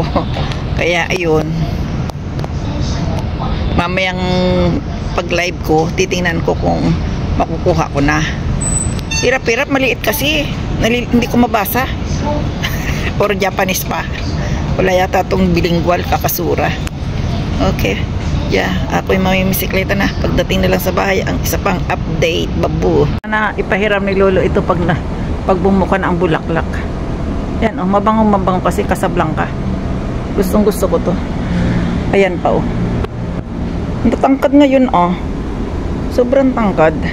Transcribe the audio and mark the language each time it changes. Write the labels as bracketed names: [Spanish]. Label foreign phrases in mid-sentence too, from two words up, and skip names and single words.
[Filipino] Kaya ayun. Mamayang pag-live ko, titingnan ko kung makukuha ko na. Hirap-hirap, maliit kasi. Hindi ko mabasa. Or Japanese pa. Wala yata itong bilingual, kakasura. Okay. Yeah, ako'y mamimisikleta na. Pagdating na lang sa bahay, ang isa pang update, babu. Na ipahiram ni Lolo ito pag bumuka na ang bulaklak. Yan, oh, mabango kasi Casablanca. Gustong gusto ko to. Ayan pa, oh. Ang tangkad ngayon, oh. Sobrang tangkad.